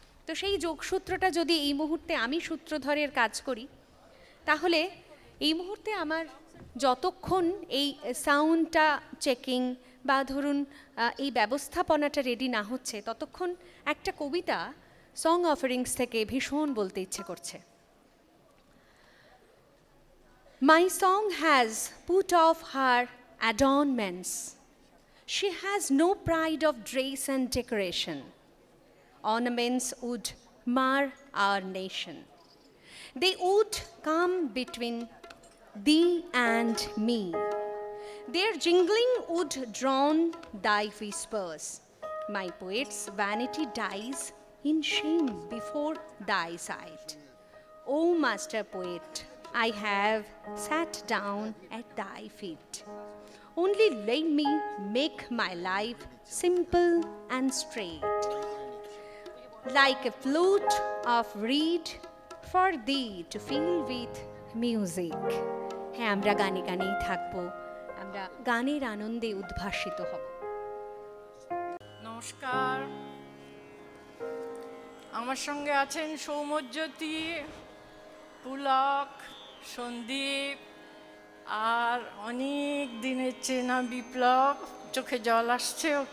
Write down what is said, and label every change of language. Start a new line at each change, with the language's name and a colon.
Bangla: তো সেই যোগসূত্রটা যদি এই মুহূর্তে আমি সূত্রধরের কাজ করি, তাহলে এই মুহূর্তে আমার যতক্ষণ এই সাউন্ডটা চেকিং বা ধরুন এই ব্যবস্থাপনাটা রেডি না হচ্ছে, ততক্ষণ একটা কবিতা সং অফারিংস থেকে ভীষণ বলতে ইচ্ছে করছে।
English: My song has put off her adornments. She has no pride of dress and decoration. Ornaments would mar our nation. They would come between thee and me. Their jingling would drown thy whispers. My poet's vanity dies in shame before thy sight. O master poet, I have sat down at thy feet. Only let me make my life simple and straight, like a flute of reed for thee to fill with music.
Bangla: হ্যাঁ, আমরা গানে গানেই থাকবো, আমরা গানের আনন্দে উদ্ভাসিত হব। নমস্কার, আমার সঙ্গে আছেন সৌম্যজ্যোতি, পুলক, সন্দীপ আর অনেক দিনের চেনা বিপ্লব। চোখে জল আসছে।